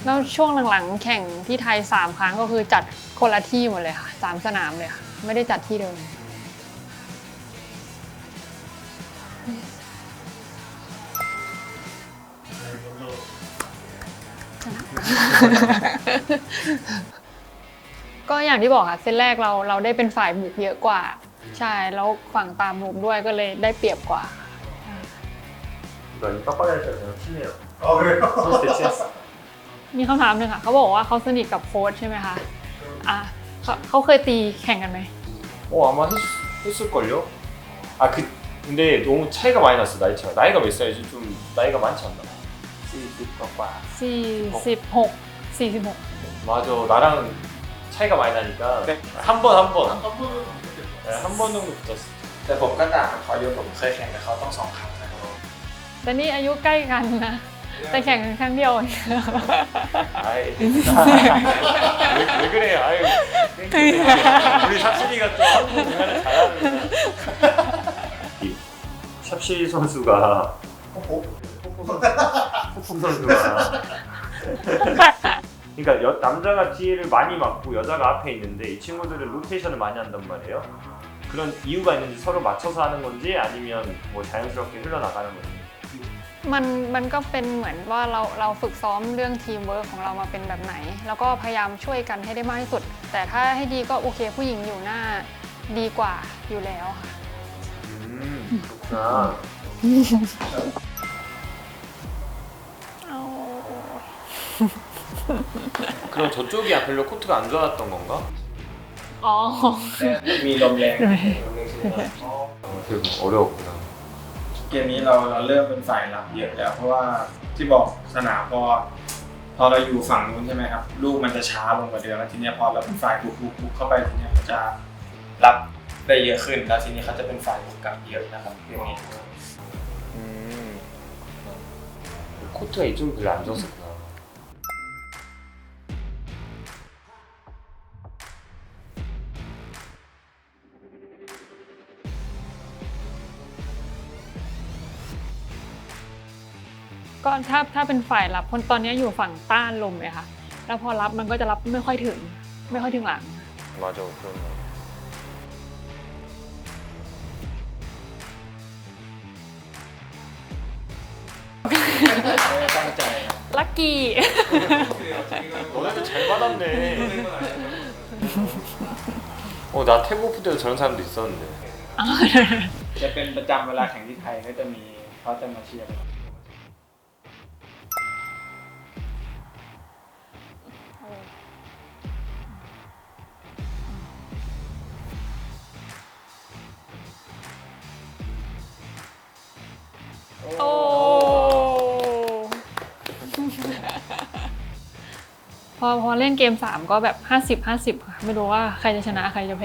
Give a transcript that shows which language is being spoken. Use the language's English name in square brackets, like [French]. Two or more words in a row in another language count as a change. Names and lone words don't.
[Thai] แล้วช่วงหลังๆแข่งที่ไทย3 ครั้งก็คือจัดคนละที่หมดเลยค่ะ3 สนามเลยค่ะไม่ได้จัดที่เดิม ก็อย่างที่บอกค่ะเซตแรกเราได้เป็นฝ่ายบุกเยอะกว่า ใช่แล้วฝั่งตามมุมด้วยก็เลยได้เปรียบกว่า [Korean] 이거 빡빡이니까 팀이에요. 그래요? 선수 대체했어. [Thai] มีคำถามหนึ่งค่ะเขาบอกว่าเขาสนิทกับโค้ชใช่ไหมคะอ่ะเขาเคยตีแข่งกันไหม [Korean] 아마 했을걸요? 근데 너무 차이가 많이 났어 나이 차가. 나이가 몇 살이지? 좀 나이가 많지 않나? [Thai] 40 กว่า 46 [Korean] 맞아 나랑 차이가 많이 나니까 네. 한 번 한 번 정도 붙었어. [Thai] แต่ผมก็ต่างกับเขาเยอะผมเคยแข่งกับเขาต้อง2 ครั้งนะครับ แต่นี่อายุใกล้กันนะแต่แข่งกันครั้งเดียว [Korean] 아이 왜 그래? 아유 우리 샵시리가 또 한국 문화를 잘하는. 샵시리 선수가 폭풍 선수가 그러니까 남자가 뒤에를 많이 맞고 여자가 앞에 있는데 이 친구들은 로테이션을 많이 한단 말이에요. 그런 이유가 있는지 서로 맞춰서 하는 건지 아니면 뭐 자연스럽게 흘러나가는 건지. [Thai] มันก็เป็นเหมือนว่าเราฝึกซ้อมเรื่องทีมเวิร์คของเรามาเป็นแบบไหน แล้วก็พยายามช่วยกันให้ได้มากที่สุด แต่ถ้าให้ดีก็โอเคผู้หญิงอยู่หน้าดีกว่าอยู่แล้วค่ะ [Korean] 그렇구나. 그럼 저쪽이 별로 코트가 안 좋았던 건가? [Thai] อ๋อ มีลมแรง [Korean] 되게 어려웠구나. [Thai] เกมนี้เราเริ่มเป็นฝ่ายรับเยอะแล้วเพราะว่าที่บอกสนามพอเราอยู่ฝั่งนู้นใช่ไหมครับลูกมันจะช้าลงกว่าเดิมแล้วทีนี้พอเราเป็นฝ่ายบุกเข้าไปทีนี้มันจะรับได้เยอะขึ้นแล้วทีนี้เขาจะเป็นฝ่ายบุกกลับเยอะนะครับเกมนี้ [Korean] 코트가 이쪽이 별로 안 좋았었구나. [Thai] ก็ถ้าเป็นฝ่ายรับคนตอนนี้อยู่ฝั่งต้านลมเลยค่ะ แล้วพอรับมันก็จะรับไม่ค่อยถึงหลัง [Korean] 맞아 그런 거. [Thai] ตั้งใจ ลักกี้ [Korean] 너네도 잘 받았네. 나 태국 오프 때도 저런 사람도 있었는데. [Thai] จะเป็นประจำเวลาแข่งที่ไทยก็จะมีเขาจะมาเชียร์ โอ้ พอเล่นเกม3ก็แบบ50-50ค่ะไม่รู้ว่าใครจะชนะใครจะแพ้